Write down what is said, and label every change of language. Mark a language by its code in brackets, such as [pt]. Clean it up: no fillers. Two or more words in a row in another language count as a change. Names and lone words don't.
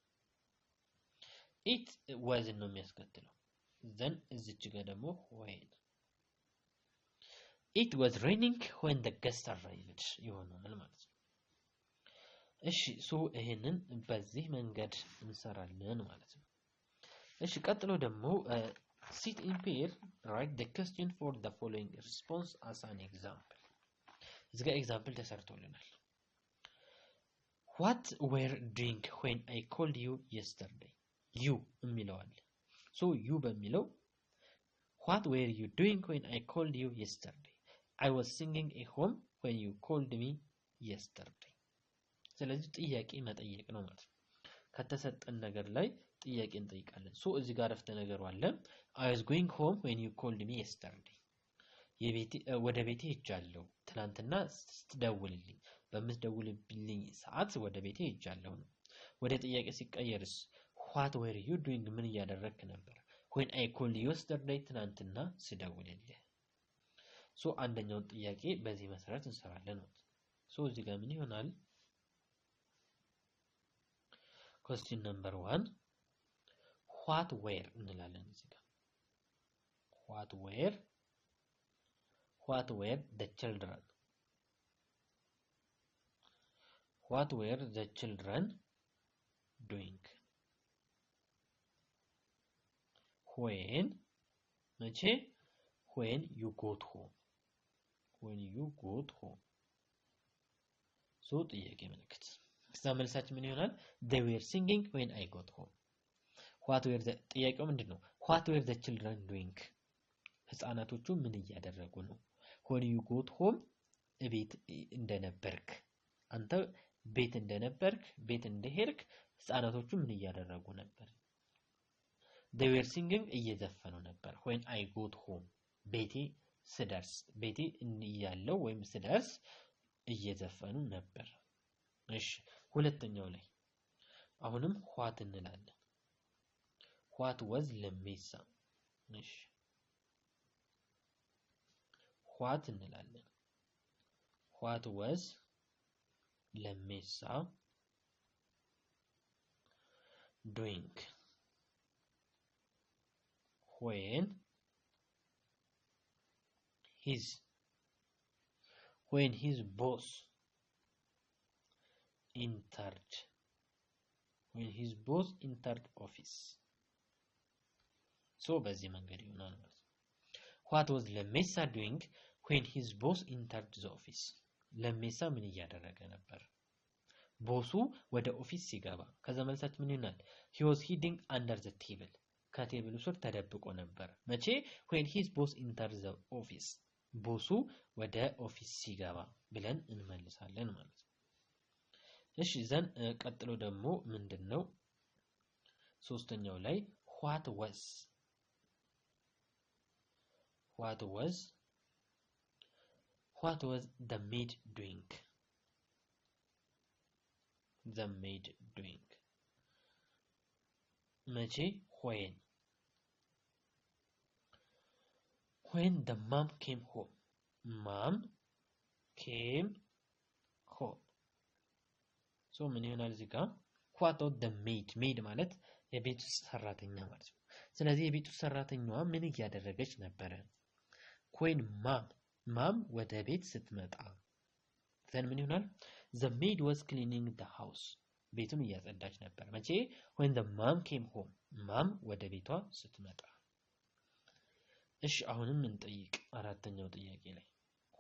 [en] it was [am] ነው የሚያስከትለው then እዚህ ጋር ደግሞ [en] when it was raining when the guests arrived [am] ይሆናል ማለት ነው እሺ ሶ ይሄንን በዚህ መንገድ እንሰራለን ማለት ነው እሺ ቀጥሎ ደግሞ [en] sit in pair write the question for the following response as an example [am] እዚህ ጋር ኤግዛምፕል ተሰርቶልናል [en] what were doing when I called you yesterday you [am] የሚለው አለ [en] so you በሚለው what were you doing when I called you yesterday I was singing a hymn when you called me yesterday [am] ስለዚህ ጥያቄ መጠየቅ ነው ማለት ነው ከተሰጠን ነገር ላይ ጥያቄ እንጠይቃለን so እዚህ ጋር አረፍተ ነገሩ አለ [en] I was going home when you called me yesterday [am] ወደ ቤቴ ሄጃለሁ ትናንትና ስትደውልልኝ በምትደውልልኝ ሰዓት ወደ ቤቴ ሄጃለሁ ነው ወደ ጥያቄ ሲቀየርስ [en] what were you doing [am] ምን እያደረክ ነበር [en] when I called you yesterday [am] ትናንትና ስደውልልህ so አንደኛውን ጥያቄ በዚህ መሰረት እንሰራለን ነው so እዚህ ጋር ምን ይሆናል [en] question number 1 what were [am] እንላለን እዚህ ጋር [en] what were the children doing when መቼ when you got home so [am] ጥያቄ ምልክት መልሳችን ምን [en] ይሆናል they were singing when I got home what were the [am] ጥያቄው ምንድነው [en] what were the children doing [am] ህፃናቶቹ ምን እያደረጉ ነው [en] when you got home [am] ቤት እንደነበርክ አንተ ቤት እንደነበርክ ቤት እንደሄድክ ህፃናቶቹ ምን እያደረጉ ነበር [en] they were singing [am] እየዘፈኑ ነበር [en] when I got home [am] ቤቴ ስደርስ ቤቴ ያለው ወይም ስደርስ እየዘፈኑ ነበር እሺ ሁለተኛው ላይ አሁንም what እንላለን [en] what was [am] ለሜሳ እሺ [en] what እንላለን what was ለሜሳ doing when his boss entered office so [am] በዚህ መንገድ ይሆናል ማለት [en] what was ለሜሳ doing when his boss entered the office [am] ለሜሳ ምን እያደረገ ነበር ቦሱ ወደ ኦፊስ ሲገባ ከዛ መልሳችን ምን ይሆናል [en] he was hiding under the table [am] ከቴብሉ ስር ተደብቆ ነበር መቼ [en] when his boss entered the office [am] ቦሱ ወደ ኦፊስ ሲገባ ብለን እንመልሳለን ማለት ነው እሺ ዘን ቀጥሎ ደግሞ ምንድነው ሶስተኛው ላይ [en] what was the maid doing መቼ when the mom came home so [am] ምን ይሆናል እዚህ ጋር [en] what was the maid [am] ማለት የቤት ውስጥ ሰራተኛ ማለት ነው ስለዚህ የቤት ውስጥ ሰራተኛዋ ምን እያደረገች ነበር [en] when mom [am] ወደ ቤት ስትመጣ then ምን ይሆናል [en] the maid was cleaning the house [am] ቤቱን እያጸዳች ነበር መቼ [en] when the mom came home [am] ወደ ቤቷ ስትመጣ እሺ አሁንም እንጠይቅ አራተኛው ጥያቄ ላይ